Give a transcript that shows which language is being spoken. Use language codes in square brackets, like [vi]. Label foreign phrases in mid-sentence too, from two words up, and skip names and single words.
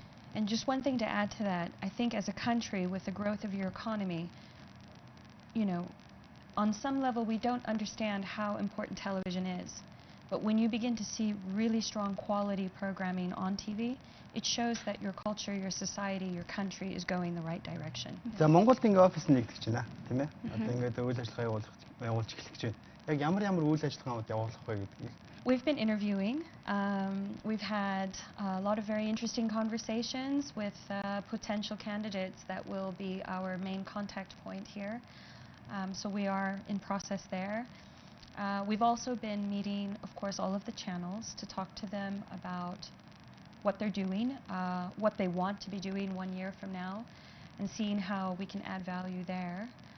[en] And just one thing to add to that, I think as a country, with the growth of your economy, on some level we don't understand how important television is. But when you begin to see really strong quality programming on TV, it shows that your culture, your society, your country is going the right direction. [mn] За Монголд ингээ офис нэгтгэж байна, тийм ээ. Одоо ингээд үйл ажиллагаа явуулж эхлэж байна. Яг ямар үйл ажиллагаанууд явуулах вэ гэдгийг. [en] We've been interviewing. We've had a lot of very interesting conversations with potential candidates that will be our main contact point here. So we are in process there. We've also been meeting, of course, all of the channels to talk to them about what they're doing, what they want to be doing 1 year from now, and seeing how we can add value there.